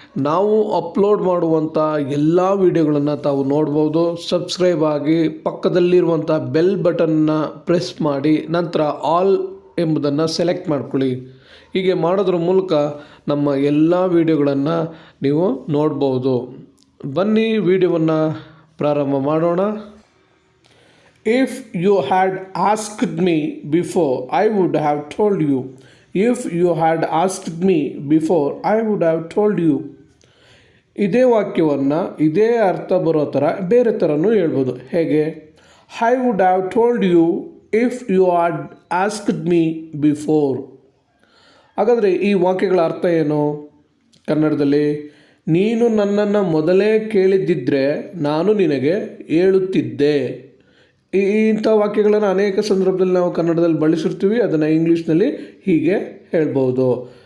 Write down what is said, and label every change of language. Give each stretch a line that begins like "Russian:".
Kannada: ನಾವು ಅಪ್ಲೋಡ್ ಮಾಡುವಂಥ ಎಲ್ಲ ವಿಡಿಯೋಗಳನ್ನು ತಾವು ನೋಡ್ಬೋದು. ಸಬ್ಸ್ಕ್ರೈಬ್ ಆಗಿ, ಪಕ್ಕದಲ್ಲಿರುವಂಥ ಬೆಲ್ ಬಟನ್ನ ಪ್ರೆಸ್ ಮಾಡಿ, ನಂತರ ಆಲ್ ಎಂಬುದನ್ನು ಸೆಲೆಕ್ಟ್ ಮಾಡ್ಕೊಳ್ಳಿ. ಹೀಗೆ ಮಾಡೋದ್ರ ಮೂಲಕ ನಮ್ಮ ಎಲ್ಲ ವಿಡಿಯೋಗಳನ್ನು ನೀವು ನೋಡ್ಬೋದು. ಬನ್ನಿ ವಿಡಿಯೋವನ್ನು ಪ್ರಾರಂಭ ಮಾಡೋಣ.
English: If you had asked me before, I would have told you. If you had asked me before, I would have told you.
Kannada: ಇದೇ ವಾಕ್ಯವನ್ನು ಇದೇ ಅರ್ಥ ಬರೋ ಥರ ಬೇರೆ ಥರನೂ ಹೇಳ್ಬೋದು. ಹೇಗೆ?
English: I would have told you if you had asked me before.
Kannada: ಹಾಗಾದರೆ ಈ ವಾಕ್ಯಗಳ ಅರ್ಥ ಏನು ಕನ್ನಡದಲ್ಲಿ? ನೀನು ನನ್ನನ್ನು ಮೊದಲೇ ಕೇಳಿದ್ದಿದ್ರೆ ನಾನು ನಿನಗೆ ಹೇಳುತ್ತಿದ್ದೆ. ಇಂಥ ವಾಕ್ಯಗಳನ್ನು ಅನೇಕ ಸಂದರ್ಭದಲ್ಲಿ ನಾವು ಕನ್ನಡದಲ್ಲಿ ಬಳಸಿರ್ತೀವಿ. ಅದನ್ನು ಇಂಗ್ಲೀಷ್ನಲ್ಲಿ ಹೀಗೆ ಹೇಳ್ಬೋದು.